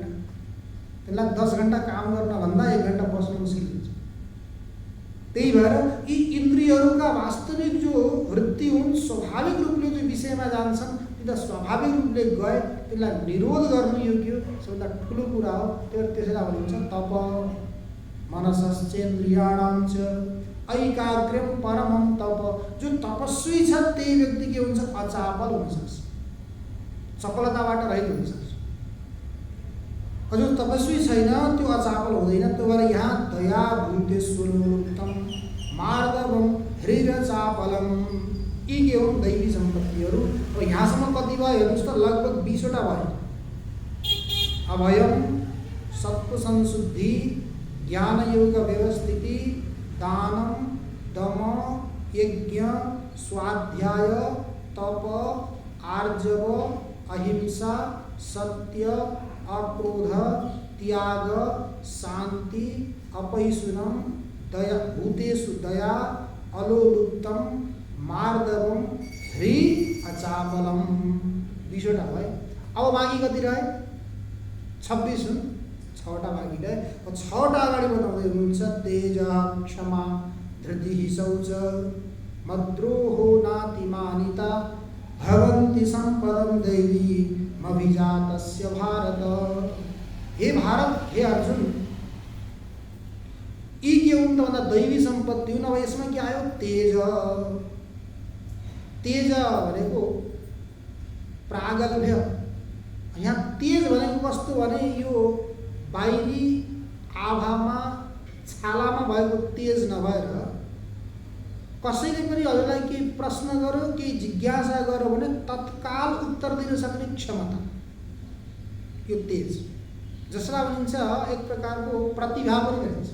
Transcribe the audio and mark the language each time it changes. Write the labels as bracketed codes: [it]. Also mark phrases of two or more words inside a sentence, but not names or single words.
[ne] त्यसलाई 10 घन्टा काम गर्न भन्दा 1 घन्टा बस्नु मुस्किल हुन्छ। त्यही भएर यी इन्द्रियहरूका वास्तविक जो वृत्ति हुन्, स्वाभाविक रूपले जो विषयमा जान्छन्, ती त स्वाभाविक रूपले गए, त्यसलाई निरोध गर्नु योग्य सबभन्दा ठुलो कुरा हो। त्यसैलाई भनिन्छ तप [sa] मनसश्चेन्द्रियाणां च ऐकाग्र्यम परमं तप। [ne] जो तपस्वी छ त्यही व्यक्ति के हुन्छ, अचापल हुन सक्छ, चपलताबाट रहित हुन सक्छ। जो तपस्वी छैन त्यो अचापल हुँदैन। त्यो भएर यहाँ [sa] दया भूतेश्वरोक्तम मार्दवम हृदचापलम, [ne] यी के हुन्, दैवी सम्पत्तिहरू। अब यहाँसम्म कति भयो हेर्नुहोस् त, लगभग 20 वटा भयो। [sa] अभयम, सत्व संशुद्धि, ज्ञान योग व्यवस्थिति, दानम, दम, यज्ञ, स्वाध्याय, तप, आर्जव, अहिंसा, सत्य, अक्रोध, त्याग, शांति, अपैशुनम, दया भूतेषु दया, अलोलुप्तम, मार्दवम, ह्री अचापलम। [ne] 20 वटा भयो। अब बाँकी कति रहे, 26 हुन्, 6 वटा बाँकी रहे। 6 वटा अगाडि बताउँदै हुनुहुन्छ तेज, क्षमा, [sa] धृति, शौच, मद्रोहो, नातिमानिता, भवन्ति सम्पदं दैवी मभिजातस्य भारत। [ne] हे भारत, हे अर्जुन, यी के हुन् त भन्दा दैवी सम्पत्ति हुन्। अब यसमा के आयो, तेज। तेज भनेको प्रागल्भ्य। यहाँ तेज भनेको कस्तो भने यो बाहिरी आभामा छालामा भएको तेज नभएर कसैले पनि हजुरलाई केही प्रश्न गर्यो, केही जिज्ञासा गर्यो भने तत्काल उत्तर दिन सक्ने क्षमता, यो तेज, जसलाई भनिन्छ एक प्रकारको प्रतिभा पनि भनिन्छ।